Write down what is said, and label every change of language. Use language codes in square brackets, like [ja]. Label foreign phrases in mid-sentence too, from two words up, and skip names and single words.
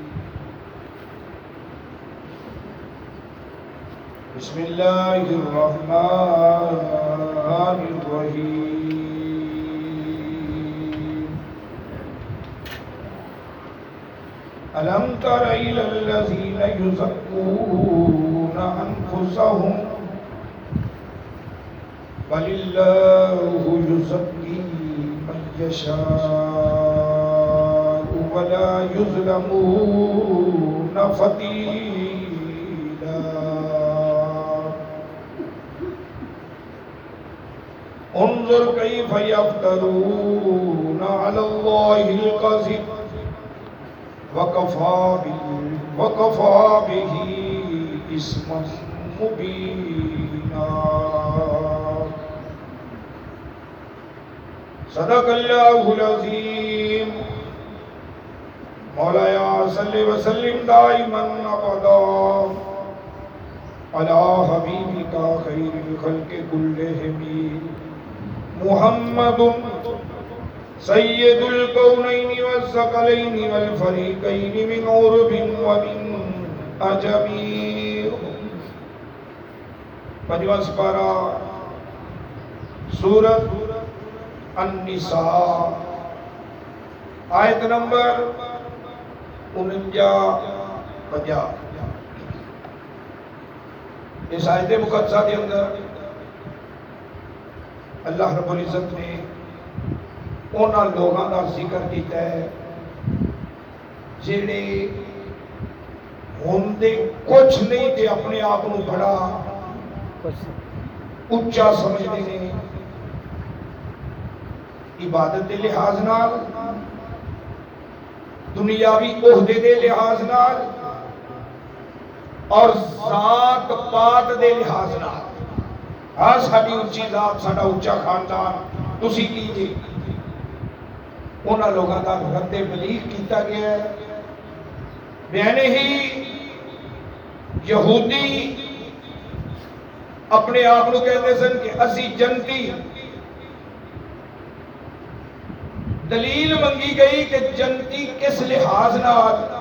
[ar] بسم اللہ الرحمن الرحیم الم تر الی الذین یزکون انفسهم بل اللہ یزکی من یشاء ولا یظلمون فتیلا انظر کیف یفترون علی اللہ الکذب وکفی بہ اثما مبینا صدق اللہ العظیم مولایا صلی وسلم دائما ابدا علی حبیبک خیر الخلق کلہم محمد سید الکونین والثقلین والفریقین من عرب ومن عجم [pa] پنجواں سپارہ [ar] سورۃ النساء آیت نمبر 49-50. [ur] اس آیت مقدسہ کے اندر اللہ رب العزت نے انہاں لوگاں کا ذکر کیتا ہے [pa] جڑے ہوندے کچھ نہیں تے [ur] اپنے آپ کو بڑا اونچا سمجھتے ہیں، [pa] عبادت دے لحاظ نال، دنیاوی عہدے دے لحاظ نال اور ذات پات دے لحاظ نال. ہاں ساڈی اونچی ذات، ساڈا اونچا خاندان، تسی کی جی؟ انہاں لوگاں دا رد بلیغ کیتا گیا ہے. بیانے ہی یہودی اپنے آپ کو کہتے سن کہ اسی جنتی. دلیل منگی گئی کہ جنتی کس لحاظ نال؟